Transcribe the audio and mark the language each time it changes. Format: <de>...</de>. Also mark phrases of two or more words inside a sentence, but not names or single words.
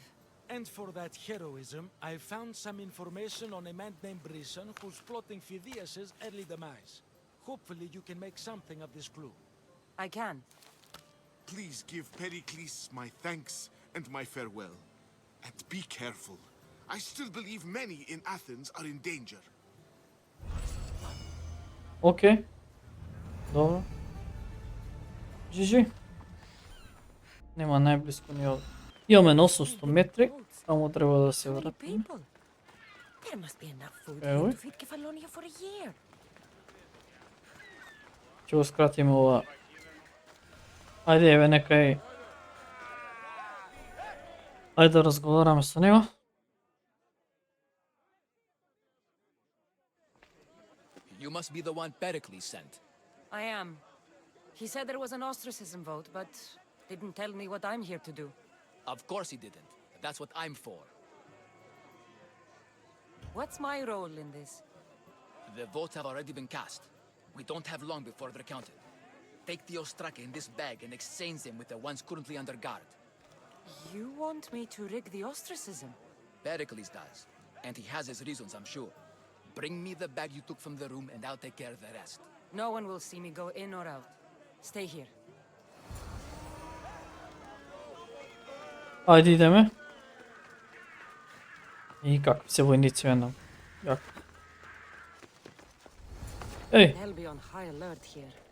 <en>And for that heroism, I found some information on a man named Brisson who's plotting Phidias' early demise. Hopefully you can make something of this clue. I can. Please give Pericles my thanks and my farewell. And be careful. I still believe many in Athens are in danger.</en> <mk>Окей. Добро. GG. Нема најблиско ни овде. Имаме на 800 метри, само треба да се вратиме.</mk> <en>There must be enough food Evo. here to feed Kefalonia for a year.</en> <mk>Ќе го скратиме ова. Ајде, еве некај. Ајде да разговараме со него.</mk> <en>You must be the one Pericles sent. I am. He said there was an ostracism vote, but didn't tell me what I'm here to do. Of course he didn't. That's what I'm for. What's my role in this? The votes have already been cast. We don't have long before they're counted. Take the ostraka in this bag and exchange them with the ones currently under guard. You want me to rig the ostracism? Pericles does. And he has his reasons, I'm sure. Bring me the bag you took from the room and I'll take care of the rest. No one will see me go in or out. Stay here.</en> <mk>Ајде идеме. И какви се војници едном. Јако. Еј,</mk> <en>They'll be on high alert here.</en>